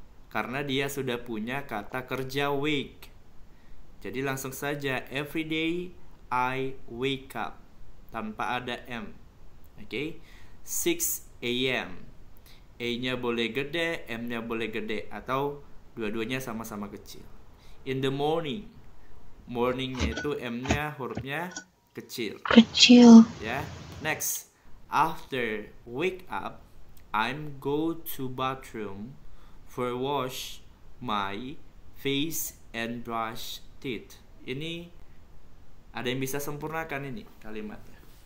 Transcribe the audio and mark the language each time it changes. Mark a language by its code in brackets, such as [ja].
[id] Karena dia sudah punya kata kerja wake. Jadi langsung saja [en] everyday I wake up [id] tanpa ada am. Oke. [en] 6 a.m. [id] A-nya boleh gede, M-nya boleh gede atau dua-duanya sama-sama kecil. [en] In the morning. [id] Morning-nya itu M-nya hurufnya kecil. Kecil. Ya. Next. [en] After wake up, I'm go to bathroom for wash my face and brush teeth. [id] Ini ada yang bisa sempurnakan ini kalimatnya.